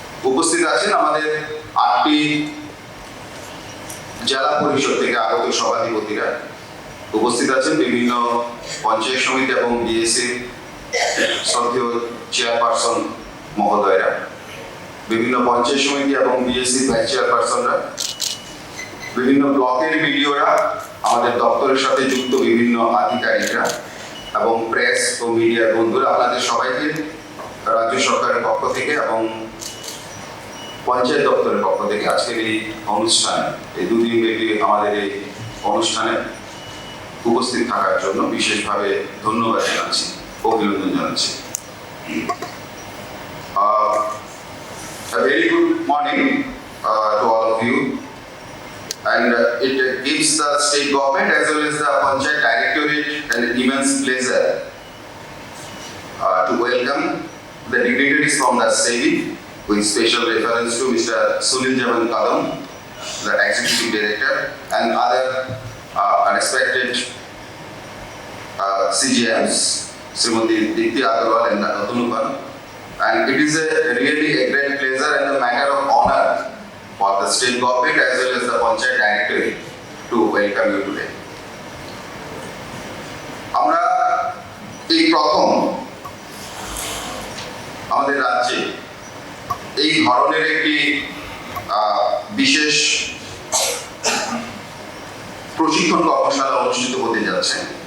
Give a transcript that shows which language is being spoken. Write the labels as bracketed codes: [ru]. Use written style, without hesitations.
[bn] উপস্থিত আছেন আমাদের 8টি জেলা পরিষদ থেকে আগত সভাধিপতিরা, উপস্থিত আছেন বিভিন্ন পঞ্চায়েত সমিতি এবং বিএসসি শ্রদ্ধেয় চেয়ারপারসন মহোদয়রা, বিভিন্ন পঞ্চায়েত সমিতি এবং বিএসসি ভাইস চেয়ারপারসনরা, বিভিন্ন ব্লকের বিডিওরা, আমাদের দপ্তরের সাথে যুক্ত বিভিন্ন আধিকারিকরা এবং প্রেস ও মিডিয়ার বন্ধুরা, আপনাদের সবাইকে রাজ্য সরকারের পক্ষ থেকে এবং পঞ্চায়েত দপ্তরের পক্ষ থেকে আজকের এই অনুষ্ঠানে, এই দুদিন ব্যাপী আমাদের এই অনুষ্ঠানে উপস্থিত থাকার জন্য বিশেষভাবে ধন্যবাদ জানাচ্ছি, অভিনন্দন জানাচ্ছি। [en] A very good morning to all of you, and it gives the state government as well as the Panchayat Directorate an immense pleasure to welcome the dignitaries from the SEBI with special reference to Mr. Sunil Jaman Kadam, the Executive Director, and other unexpected CGMs, Srimati Dipti Agarwal and Atunu Pan. And it is really a great pleasure and a matter of honor for the state government as well as the Panchayat Directorate to welcome you today. [bn] আমরা এই প্রথম আমাদের রাজ্যে এই ধরনের একটি বিশেষ প্রশিক্ষণ কর্মশালা অনুষ্ঠিত হতে যাচ্ছে।